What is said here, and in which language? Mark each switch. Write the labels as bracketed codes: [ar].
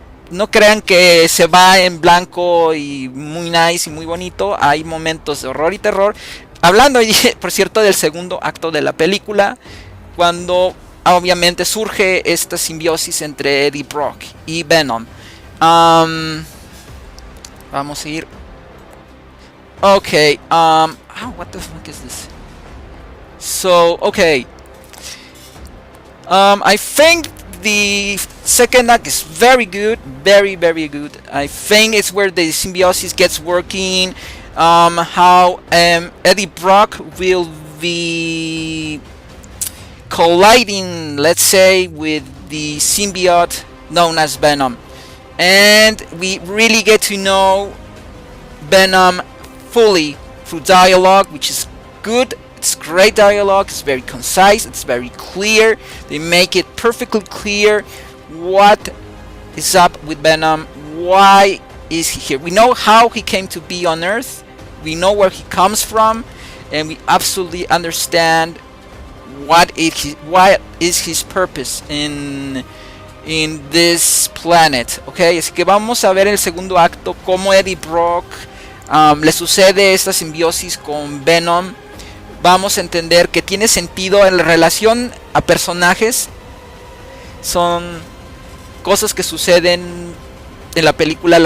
[es] No crean que se va en blanco y muy nice y muy bonito. Hay momentos de horror y terror. Hablando, por cierto, del segundo acto de la película, cuando obviamente surge esta simbiosis entre Eddie Brock y Venom. Vamos a ir. [en] Okay, oh, what the fuck is this? So, okay. I think the Second act is very good, very good. I think it's where the symbiosis gets working. How Eddie Brock will be colliding, let's say, with the symbiote known as Venom, and we really get to know Venom fully through dialogue, which is good. It's great dialogue. It's very concise. It's very clear. They make it perfectly clear what is up with Venom. Why is he here? We know how he came to be on Earth. We know where he comes from, and we absolutely understand what is his purpose in this planet. [es] Okay, así que vamos a ver en el segundo acto cómo Eddie Brock le sucede esta simbiosis con Venom. Vamos a entender que tiene sentido en la relación a personajes. Son cosas que suceden en la película.